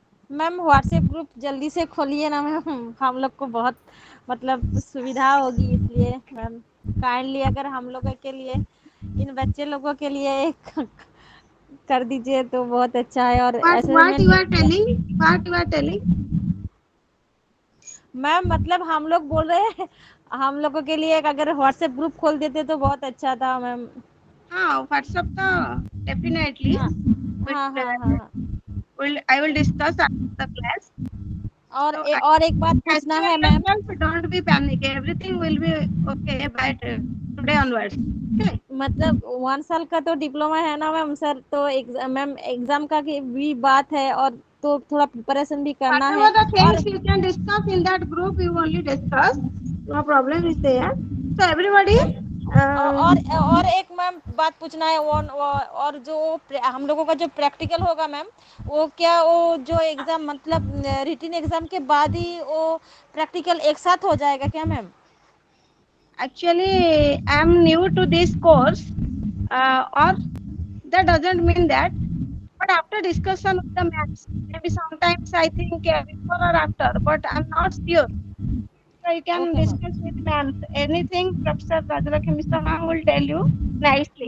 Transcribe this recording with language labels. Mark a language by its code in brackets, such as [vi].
[hi] Ma'am WhatsApp group जल्दी से खोलिए ना मैम, हम लोग को बहुत मतलब सुविधा होगी, इसलिए मैम काइंडली अगर हम लोगों के लिए, इन बच्चे लोगों के लिए एक कर दीजिए तो बहुत अच्छा है। और [en] What you are telling? What you are telling? [hi] Ma'am मतलब हम लोग बोल रहे हैं हम लोगों के लिए अगर व्हाट्सएप ग्रुप खोल देते तो बहुत अच्छा था मैम। हाँ व्हाट्सएप तो definitely. हाँ। [en] I will discuss after the class. [hi] और एक बात पूछना है ma'am. [en] Don't be panic. Everything will be okay by today onwards. Okay. [hi] मतलब 1 साल का तो डिप्लोमा है ना मैम सर, तो मैम एग्जाम का भी बात है और तो थोड़ा प्रिपरेशन भी करना है। [en] Whatever the things you can discuss in that group, you only discuss. No problem is there. So everybody. [hi] और एक मैम बात पूछना है, और जो हम लोगों का जो प्रैक्टिकल होगा मैम, वो क्या वो जो एग्जाम मतलब रिटन एग्जाम के बाद ही वो प्रैक्टिकल एक साथ हो जाएगा क्या ma'am? [en] Actually, I am new to this course, or that doesn't mean that. But after discussion with the ma'ams, maybe sometimes I think before or after, but I'm not sure. So you can discuss with ma'ams. Anything Professor Rajalakshmi Mishra ma'am will tell you nicely.